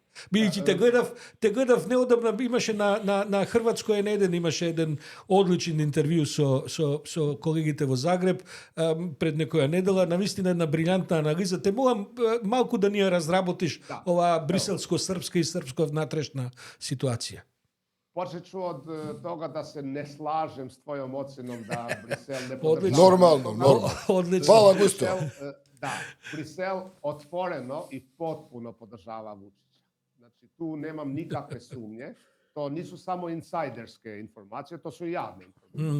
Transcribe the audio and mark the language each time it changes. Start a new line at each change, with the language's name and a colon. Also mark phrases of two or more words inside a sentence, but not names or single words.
Macedonian: Бидејќи те гледав неодамна, имаше на Хрватско N1 имаше еден одличен интервју со колегите во Загреб пред некоја недела, навистина една брилјантна анализа. Те молам малку да ни ја разработиш оваа бриселско-српска и српско-внатрешна ситуација.
Croatian: Počet ću od toga da se ne slažem s tvojom ocjenom da Brisel ne Odlično. Normalno. Odlično. Hvala, Gusto. Brisel otvoreno i potpuno podržava Vučića. Znači, tu nemam nikakve sumnje. To nisu samo insajderske informacije, to su i javne informacije.